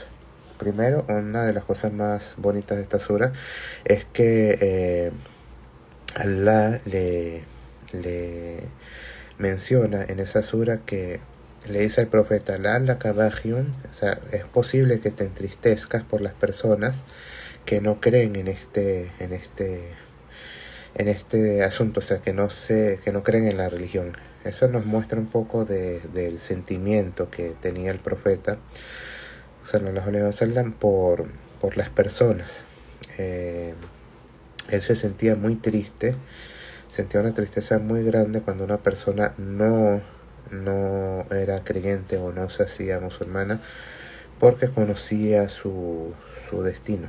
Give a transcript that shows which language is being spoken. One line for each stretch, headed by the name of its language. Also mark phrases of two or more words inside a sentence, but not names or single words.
Spanish: Primero, una de las cosas más bonitas de esta sura es que Allah le menciona en esa sura, que le dice al profeta: o sea, es posible que te entristezcas por las personas que no creen en este asunto, o sea, que no creen en la religión. Eso nos muestra un poco del sentimiento que tenía el profeta
Arabic: صلى الله عليه وسلم
Spanish: por las personas. Él se sentía muy triste, sentía una tristeza muy grande cuando una persona no era creyente o no se hacía musulmana, porque conocía su destino.